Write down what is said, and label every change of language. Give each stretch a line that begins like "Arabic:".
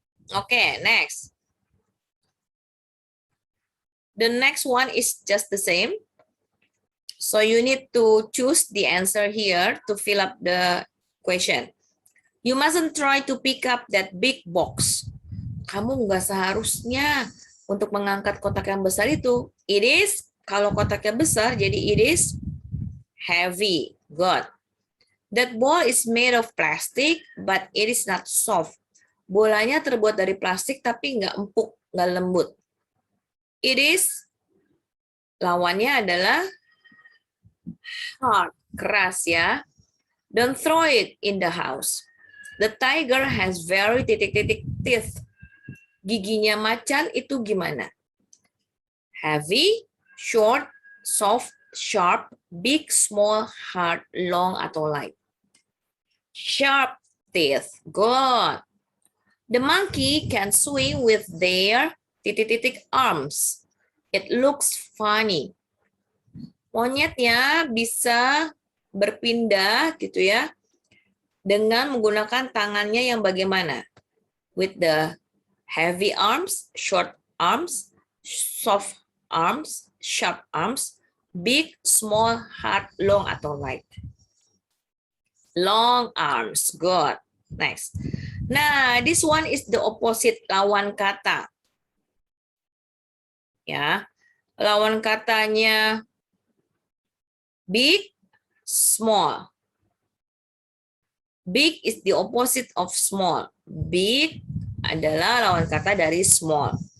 English: Okay, next. The next one is just the same. So you need to choose the answer here to fill up the question. You mustn't try to pick up that big box.
Indonesian: Kamu nggak seharusnya untuk mengangkat kotak yang besar itu.
English: It is,
Indonesian: kalau kotaknya besar, jadi
English: it is heavy. Good. That ball is made of plastic, but it is not soft.
Indonesian: Bolanya terbuat dari plastik, tapi nggak empuk, nggak lembut.
English: It is,
Indonesian: lawannya adalah hard, keras ya.
English: Don't throw it in the house. The tiger has very
Indonesian: titik-titik
English: teeth.
Indonesian: Giginya macan itu gimana?
English: Heavy, short, soft, sharp, big, small, hard, long, atau light? Sharp teeth. Good. The monkey can swing with their
Indonesian: titik-titik
English: arms. It looks funny.
Indonesian: Monyetnya bisa berpindah gitu ya dengan menggunakan tangannya yang bagaimana?
English: With the heavy arms, short arms, soft arms, sharp arms, big, small, hard, long, atau light? Long arms. Good. Next. Nah, this one is the opposite,
Indonesian: lawan kata. Ya. Lawan katanya big, small.
English: Big is the opposite of small.
Indonesian: Big adalah lawan kata dari small.